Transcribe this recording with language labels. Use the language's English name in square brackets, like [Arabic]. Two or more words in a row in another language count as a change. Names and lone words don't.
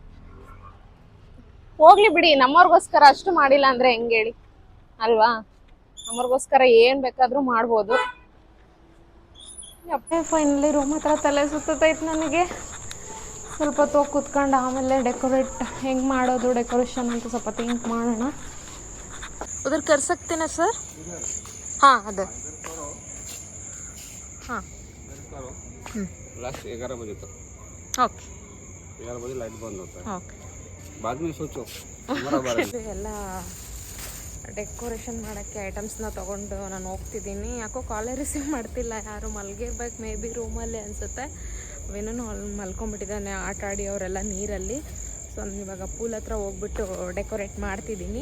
[Kannada] ಹೋಗ್ಲಿ ಬಿಡಿ, ನಮ್ಮವ್ರಿಗೋಸ್ಕರ ಅಷ್ಟು ಮಾಡಿಲ್ಲ ಅಂದ್ರೆ ಹೆಂಗೆ ಹೇಳಿ ಅಲ್ವಾ? ನಮ್ಮವ್ರಿಗೋಸ್ಕರ ಏನು ಬೇಕಾದರೂ ಮಾಡ್ಬೋದು. [English] finally room [Kannada] ಹತ್ರ ತಲೆ ಸುತ್ತೈತೆ ನನಗೆ. ಸ್ವಲ್ಪ ಹೊತ್ತು ಹೋಗಿ ಕೂತ್ಕೊಂಡು ಆಮೇಲೆ ಡೆಕೋರೇಟ್ ಹೆಂಗೆ ಮಾಡೋದು, ಡೆಕೋರೇಷನ್ ಅಂತ ಸ್ವಲ್ಪ ಥಿಂಕ್ ಮಾಡೋಣ. [Hindi] ಉದ್ರ कर सकते ना सर? हाँ अदर हाँ लास्ट 11 बजे तक. ओके 11 बजे लाइट बंद होता है. ओके. बाद में सोचो हमारा बारे में. [Kannada] ಎಲ್ಲ ಡೆಕೋರೇಷನ್ ಮಾಡೋಕ್ಕೆ ಐಟಮ್ಸ್ನ ತೊಗೊಂಡು ನಾನು ಹೋಗ್ತಿದ್ದೀನಿ. ಯಾಕೋ [English] call receive [Kannada] ಮಾಡ್ತಿಲ್ಲ ಯಾರು. ಮಲ್ಗಿರ್ಬೇಕು [English] maybe [Kannada] ರೂಮಲ್ಲಿ ಅನಿಸುತ್ತೆ. ಅವೇನೋ ಅಲ್ಲಿ ಮಲ್ಕೊಂಡ್ಬಿಟ್ಟಿದ್ದಾನೆ ಆಟ ಆಡಿ ಅವರೆಲ್ಲ ನೀರಲ್ಲಿ. ಸೊ ನಾನು ಇವಾಗ ಪೂಲ್ ಹತ್ರ ಹೋಗ್ಬಿಟ್ಟು ಡೆಕೋರೇಟ್ ಮಾಡ್ತಿದ್ದೀನಿ.